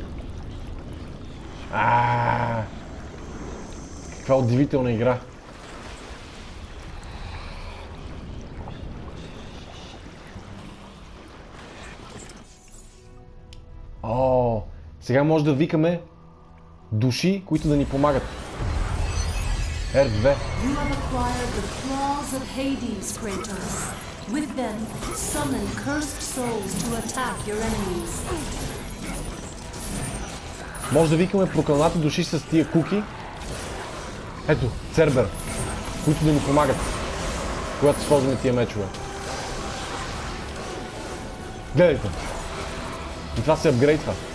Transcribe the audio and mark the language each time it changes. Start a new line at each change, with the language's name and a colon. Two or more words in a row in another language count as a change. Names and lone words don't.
Bulgarian: Каква удивителна игра. Сега може да викаме души, които да ни помагат. R2.
English: You have acquired the claws of Hades, Kratos. With them, summon cursed souls to attack your enemies.
Bulgarian: Може да викаме прокълнати души с тия куки. Ето, Цербер, които да ни помагат, когато използваме тия мечове. Гледайте. И това се апгрейдва.